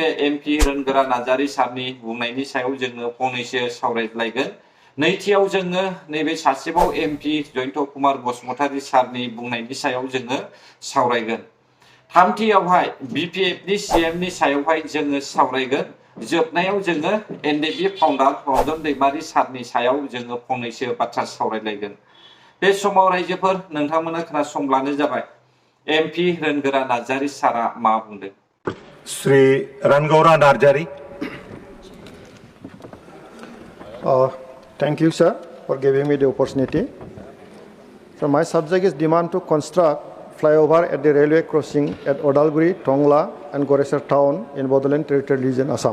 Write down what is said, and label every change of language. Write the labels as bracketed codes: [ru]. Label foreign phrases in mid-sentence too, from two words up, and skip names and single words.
[brx] एमपि रोनगोरा नार्जारी सारनि बुंनायनि सायाव जोङो फंनैसो सावरायलायगोन नैथियाव जोङो नैबे सासेबाव एमपि जयन्त कुमार बसुमतारी सारनि बुंनायनि सायाव जोङो सावरायगोन थामथियावहाय बिपिएफनि सीएमनि सायावहाय जोङो सावरायगोन जोबनायाव जोङो एनडिएफबि फाउन्डार रन्जन दैमारी सारनि सायाव जोङो फंनैसो बाथ्रा सावरायलायगोन बे समाव रायजोफोर नोंथांमोना खोनासंब्लानो जाबाय एमपि रोनगोरा नार्जारी सारा मा बुंदों [en] Sri Rangaura Narjari. Thank you, sir, for giving me the opportunity. So my subject is demand to construct flyover at the railway crossing at Odalguri, Tongla, and Goresar town in Bodoland Territorial Region, Assam.